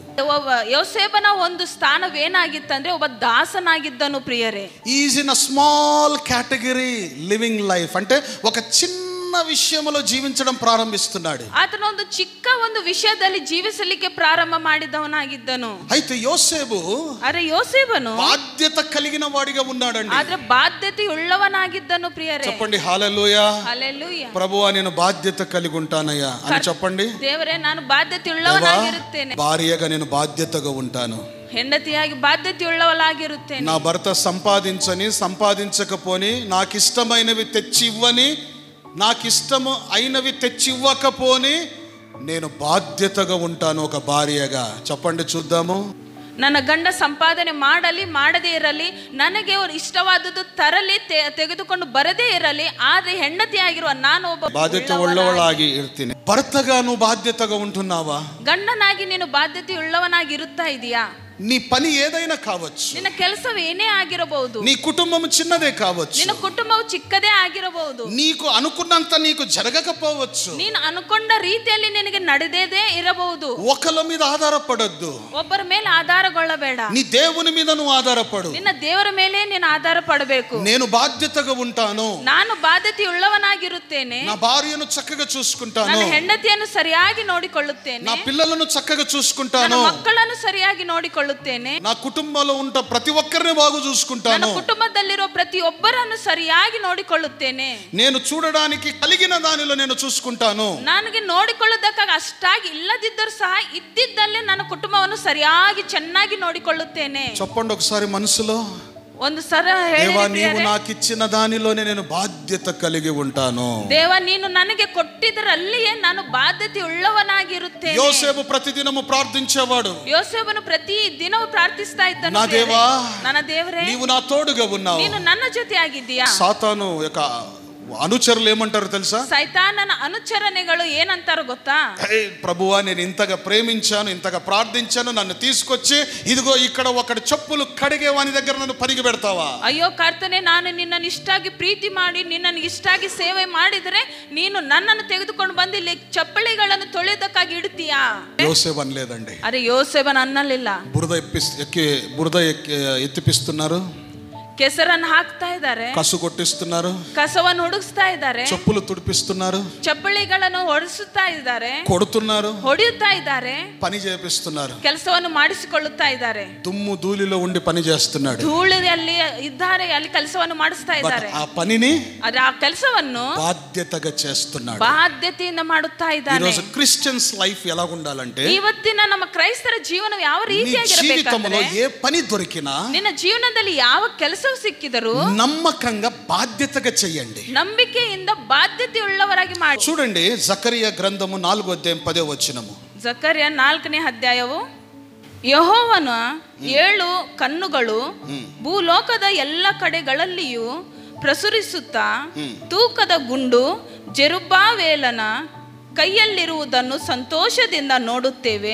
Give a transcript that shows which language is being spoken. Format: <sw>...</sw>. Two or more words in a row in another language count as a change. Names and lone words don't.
<kn>ಯೋಸೇಫನ ಒಂದು ಸ್ಥಾನವೇನಾಗಿತ್ತಂದ್ರೆ ಒಬ್ಬ ದಾಸನಾಗಿದ್ದನು ಪ್ರಿಯರೇ.</kn> <en>is in a small category living life,</en> <te>అంటే ఒక చిన్న విషయంలో జీవించడం ప్రారంభిస్తున్నాడు.</te> <kn>ಆತನ ಒಂದು ಚಿಕ್ಕ ಒಂದು ವಿಷಯದಲ್ಲಿ ಜೀವಿಸಲಿಕ್ಕೆ ಪ್ರಾರಂಭ ಮಾಡಿದವನಾಗಿದ್ದನು.</kn> <te>అయితే యోసేపు</te> <kn>ಯೋಸೇಫನು</kn> <te>బాధ్యత కలిగిన వాడిగా ఉన్నాడండి.</te> <kn>ಆದ್ರೆ ಬಾಧ್ಯತೆ ಉಳ್ಳವನಾಗಿದ್ದನು ಪ್ರಿಯರೇ.</kn> <te>చెప్పండి హల్లెలూయా. హల్లెలూయా. ప్రభువా నేను బాధ్యత కలిగి ఉంటానయ్యా అని చెప్పండి.</te> <kn>ದೇವರೇ ನಾನು ಬಾಧ್ಯತೆ ಉಳ್ಳವನಾಗಿರುತ್ತೇನೆ.</kn> <te>భార్యగా నేను బాధ్యతగా ఉంటాను.</te> <kn>ಹೆಂಡತಿಯಾಗಿ ಬಾಧ್ಯತೆ ಉಳ್ಳವಳಾಗಿರುತ್ತೇನೆ.</kn> <te>నా భర్త సంపాదించకపోని నాకు ఇష్టమైనవి తెచ్చి ఇవ్వని, నాకు ఇష్టము అయినవి తెచ్చి ఇవ్వకపోని నేను బాధ్యతగా ఉంటాను ఒక భార్యగా. చెప్పండి చూద్దాము.</te> <kn>ನನ್ನ ಗಂಡ ಸಂಪಾದನೆ ಮಾಡಲಿ ಮಾಡದೇ ಇರಲಿ, ನನಗೆ ಇಷ್ಟವಾದದ್ದು ತರಲಿ ತೆಗೆದುಕೊಂಡು ಬರದೇ ಇರಲಿ, ಆದ್ರೆ ಹೆಂಡತಿಯಾಗಿರುವ ನಾನು ಒಬ್ಬ ಬಾಧ್ಯತೆ ಉಳ್ಳವಳಾಗಿ ಇರ್ತೀನಿ.</kn> <te>భర్తగా నువ్వు బాధ్యతగా ఉంటున్నావా?</te> <kn>ಗಂಡನಾಗಿ ನೀನು ಬಾಧ್ಯತೆ ಉಳ್ಳವನಾಗಿ ಇರುತ್ತಾ ಇದೀಯಾ?</kn> <te>నీ పని ఏదైనా కావచ్చు,</te> <kn>ನಿನ್ನ ಕೆಲಸವು ಏನೇ ಆಗಿರಬಹುದು,</kn> <te>నీ కుటుంబం చిన్నదే కావచ్చు,</te> <kn>ನಿನ್ನ ಕುಟುಂಬವು ಚಿಕ್ಕದೇ ಆಗಿರಬಹುದು,</kn> <te>నీకు అనుకున్నంత నీకు జరగకపోవచ్చు,</te> <kn>ನೀನು ಅನ್ಕೊಂಡ ರೀತಿಯಲ್ಲಿ ನಿನಗೆ ನಡೆದೇದೇ ಇರಬಹುದು.</kn> <te>ఒకళ్ళ మీద ఆధారపడొద్దు,</te> <kn>ಒಬ್ಬರ ಮೇಲೆ ಆಧಾರಗೊಳ್ಳಬೇಡ.</kn> <te>నీ దేవుని మీద నువ్వు ఆధారపడు.</te> <kn>ನಿನ್ನ ದೇವರ ಮೇಲೆ ನೀನು ಆಧಾರ ಪಡಬೇಕು.</kn> <te>నేను బాధ్యతగా ఉంటాను,</te> <kn>ನಾನು ಬಾಧ್ಯತೆ ಉಳ್ಳವನಾಗಿರುತ್ತೇನೆ,</kn> <te>నా భార్యను చక్కగా చూసుకుంటాను,</te> <kn>ನನ್ನ ಹೆಂಡತಿಯನ್ನು ಸರಿಯಾಗಿ ನೋಡಿಕೊಳ್ಳುತ್ತೇನೆ,</kn> <te>నా పిల్లలను చక్కగా</te> <kn>ನನ್ನ</kn> <te>చూసుకుంటాను,</te> <kn>ಮಕ್ಕಳನ್ನು ಸರಿಯಾಗಿ ನೋಡಿಕೊಳ್ಳುತ್ತೇನೆ,</kn> <te>నా కుటుంబంలో ఉంట ప్రతి ఒక్కరిని బాగు చూసుకుంటాను,</te> <kn>ನನ್ನ ಕುಟುಂಬದಲ್ಲಿರೋ ಪ್ರತಿಯೊಬ್ಬರನ್ನು ಸರಿಯಾಗಿ ನೋಡಿಕೊಳ್ಳುತ್ತೇನೆ,</kn> <te>నేను చూడడానికి కలిగిన దానిలో నేను చూసుకుంటాను.</te> <kn>ನನಗೆ ನೋಡಿಕೊಳ್ಳುವುದಕ್ಕಾಗಿ ಅಷ್ಟಾಗಿ ಇಲ್ಲದಿದ್ದರೂ ಸಹ ಇದ್ದಿದ್ದಲ್ಲೇ ನನ್ನ ಕುಟುಂಬವನ್ನು ಸರಿಯಾಗಿ ಚೆನ್ನಾಗಿ ನೋಡಿಕೊಳ್ಳುತ್ತೇನೆ.</kn> <te>చెప్పండి ఒకసారి మనసులో,</te> <kn>ಒಂದು ಸರ</kn> <te>దేవా నీవు నాకు ఇచ్చిన దానిలోనే నేను బాధ్యత కలిగి ఉంటాను.</te> <kn>ದೇವ ನೀನು ನನಗೆ ಕೊಟ್ಟಿದ್ದರಲ್ಲಿಯೇ ನಾನು ಬಾಧ್ಯತೆ ಉಳ್ಳವನಾಗಿರುತ್ತೇನೆ.</kn> <te>యోసేపు ప్రతిదినము ప్రార్థించేవాడు.</te> <kn>ಯೋಸೇಫನು ಪ್ರತಿ ದಿನವೂ ಪ್ರಾರ್ಥಿಸ್ತಾ ಇದ್ದನು,</kn> <te>నా దేవా</te> <kn>ನನ್ನ ದೇವರೇ</kn> <te>నీవు నా తోడుగా ఉన్నావు.</te> <kn>ನೀನು ನನ್ನ ಜೊತೆ ಆಗಿದ್ದೀಯಾ.</kn> <te>సాతాను యొక్క అనుచరులు ఏమంటారు తెలుసా?</te> <kn>ಸೈತಾನನ ಅನುಚರಣೆಗಳು ಏನಂತಾರೋ ಗೊತ್ತಾ?</kn> <te>ప్రభువా నేను ఇంతగా ప్రేమించాను, ఇంతగా ప్రార్థించాను, నన్ను తీసుకొచ్చి ఇదిగో ఇక్కడ ఒకటి చెప్పులు కడిగే వాని దగ్గర నన్ను పనికి పెడతావా?</te> <kn>ಅಯ್ಯೋ ಕರ್ತನೆ, ನಾನು ನಿನ್ನನ್ನು ಇಷ್ಟಾಗಿ ಪ್ರೀತಿ ಮಾಡಿ ನಿನ್ನನ್ನು ಇಷ್ಟಾಗಿ ಸೇವೆ ಮಾಡಿದರೆ ನೀನು ನನ್ನನ್ನು ತೆಗೆದುಕೊಂಡು ಬಂದು ಇಲ್ಲಿ ಚಪ್ಪಲಿಗಳನ್ನು ತೊಳೆದಕ್ಕಾಗಿ ಇಡ್ತೀಯಾ?</kn> <te>యోసేపు అనలేదండి.</te> <kn>ಅರೆ ಯೋಸೇಫನ ಅನ್ನಲಿಲ್ಲ.</kn> <te>బురద ఎత్తిపిస్తున్నారు,</te> <kn>ಕೆಸರನ್ನು ಹಾಕ್ತಾ ಇದ್ದಾರೆ,</kn> <te>కసు కొట్టిస్తున్నారు,</te> <kn>ಕಸವನ್ನು ಹುಡುಗಿಸ್ತಾ ಇದ್ದಾರೆ,</kn> <te>చెప్పులు తుడిపిస్తున్నారు,</te> <kn>ಚಪ್ಪಲಿಗಳನ್ನು ಹೊಡಿಸುತ್ತಾ ಇದ್ದಾರೆ,</kn> <te>కొడుతున్నారు,</te> <kn>ಹೊಡೆಯುತ್ತಾ ಇದ್ದಾರೆ,</kn> <te>పని చేపిస్తున్నారు,</te> <kn>ಕೆಲಸವನ್ನು ಮಾಡಿಸಿಕೊಳ್ಳುತ್ತಾ ಇದ್ದಾರೆ.</kn> <te>దుమ్ము ధూళిలో ఉండి పని చేస్తున్నాడు,</te> <kn>ಧೂಳಿನಲ್ಲಿ ಇದ್ದಾರೆ, ಅಲ್ಲಿ ಕೆಲಸವನ್ನು ಮಾಡಿಸ್ತಾ ಇದ್ದಾರೆ.</kn> <te>ఆ పనిని</te> <kn>ಆದ್ರೆ ಆ ಕೆಲಸವನ್ನು</kn> <te>బాధ్యతగా చేస్తున్నాడు,</te> <kn>ಬಾಧ್ಯತೆಯಿಂದ ಮಾಡುತ್ತಾ ಇದ್ದಾನೆ.</kn> <te>ఈరోజు</te> <en>Christians life</en> <te>ఎలా ఉండాలంటే,</te> <kn>ಇವತ್ತಿನ ನಮ್ಮ ಕ್ರೈಸ್ತರ ಜೀವನ ಯಾವ</kn> <te>నీ జీవితంలో</te> <kn>ರೀತಿಯಾಗಿರಬೇಕಂದ್ರೆ,</kn> <te>ఏ పని దొరికినా</te> <kn>ನಿನ್ನ ಜೀವನದಲ್ಲಿ ಯಾವ ಕೆಲಸ ಸಿಕ್ಕಿದರೂ</kn> <te>నమ్మకంగా బాధ్యతగా చెయ్యండి.</te> <kn>ನಂಬಿಕೆಯಿಂದ ಬಾಧ್ಯತೆ ಉಳ್ಳವರಾಗಿ ಮಾಡಿ.</kn> <te>చూడండి జకరియా గ్రంథము 4వ అధ్యాయం 10వ వచనము.</te> <kn>ಜಕರ್ಯ 4ನೇ ಅಧ್ಯಾಯವು, ಯೆಹೋವನ 7 ಕಣ್ಣುಗಳು ಭೂಲೋಕದ ಎಲ್ಲ ಕಡೆಗಳಲ್ಲಿಯೂ ಪ್ರಸುರಿಸುತ್ತಾ ತೂಕದ ಗುಂಡು ಜೆರುಬ್ಬಾಬೇಲನ ಕೈಯಲ್ಲಿರುವುದನ್ನು ಸಂತೋಷದಿಂದ ನೋಡುತ್ತೇವೆ.</kn>